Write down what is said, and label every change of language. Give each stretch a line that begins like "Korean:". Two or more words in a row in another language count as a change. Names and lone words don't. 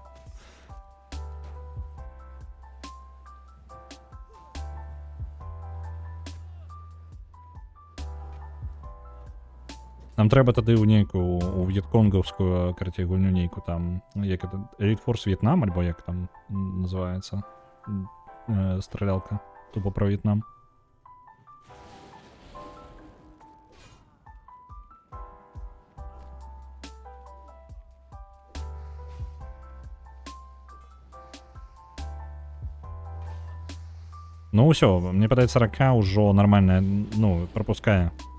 Belarusian: Нам трэба тады ў нейкую, у в'етконгаўскую, карацей, гульню нейку там, як это, Elite Force В'етнам, альбо як там называецца, стралялка, тупо про В'етнам. Ну ўсё, мне падаецца, рака ўжо нармальная, ну, пропускае.